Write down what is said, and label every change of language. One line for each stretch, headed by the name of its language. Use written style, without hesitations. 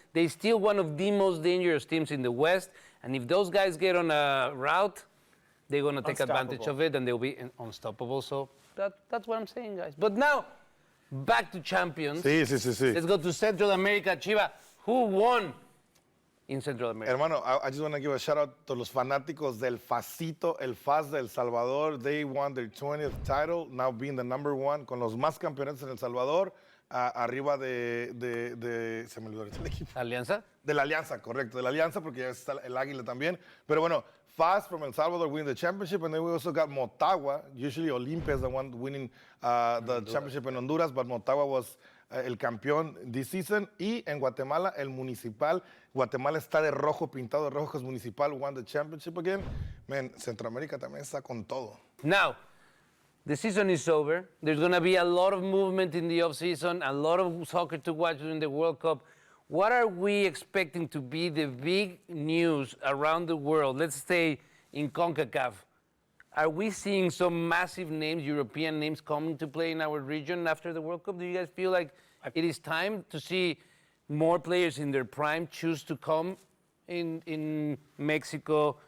English: They're still one of the most dangerous teams in the West. And if those guys get on a route, they're going to take advantage of it, and they'll be unstoppable. So that's what I'm saying, guys. But now, back to champions.
Spanish: Sí.
English: Let's go to Central America. Chiva, who won in Central America? Hermano, I just want to give a shout out to
Spanish: los fanáticos del Facito, el FAS de El Salvador.
English: They won their 20th title, now being the number one,
Spanish: con los más campeones en El Salvador, arriba de se me olvidó el equipo. ¿Alianza? De la Alianza, correcto, de la Alianza, porque ya está el Águila también. Pero bueno,
English: FAS from El Salvador winning the championship, and then we also got Motagua. Usually Olimpia is the one winning the championship in Honduras, but Motagua was
Spanish: el campeón
English: this season.
Spanish: Y en Guatemala, el Municipal. Guatemala está de rojo, pintado de rojo,
English: because Municipal won the championship again.
Spanish: Man, Centroamérica también está con todo.
English: Now, the season is over. There's going to be a lot of movement in the offseason, a lot of soccer to watch during the World Cup. What are we expecting to be the big news around the world? Let's stay in CONCACAF. Are we seeing some massive names, European names, coming to play in our region after the World Cup? Do you guys feel like it is time to see more players in their prime choose to come in Mexico?